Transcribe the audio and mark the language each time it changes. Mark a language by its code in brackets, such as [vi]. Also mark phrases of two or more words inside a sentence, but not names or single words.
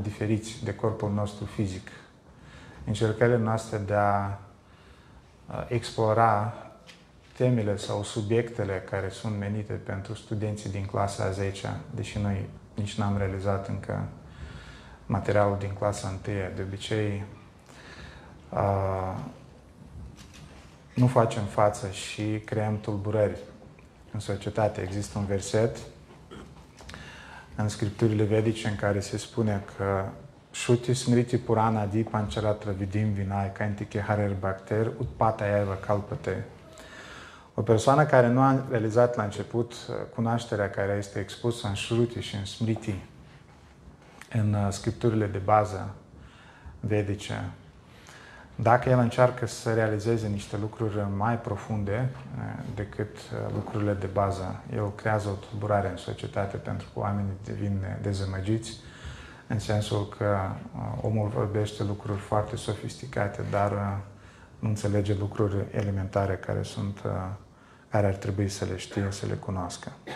[ro] diferiți de corpul nostru fizic, încercările noastre de a explora temele sau subiectele care sunt menite pentru studenții din clasa a 10-a, deși noi nici n-am realizat încă materialul din clasa 1, de obicei nu facem față și creăm tulburări în societate. Există un verset în scripturile vedice în care se spune că [sa] श्रुति स्मृति पुराण आदि पञ्चरात्र विधिं विनय कान्तिके हरेर् भक्तेर् उत्पात एव कल्पते. [ro] O persoană care nu a realizat la început cunoașterea care este expusă în Shruti și în Smriti, în scripturile de bază vedice, dacă el încearcă să realizeze niște lucruri mai profunde decât lucrurile de bază, el creează o tulburare în societate pentru că oamenii devin dezamăgiți, în sensul că omul vorbește lucruri foarte sofisticate, dar nu înțelege lucruri elementare care ar trebui să le știe, să le cunoască.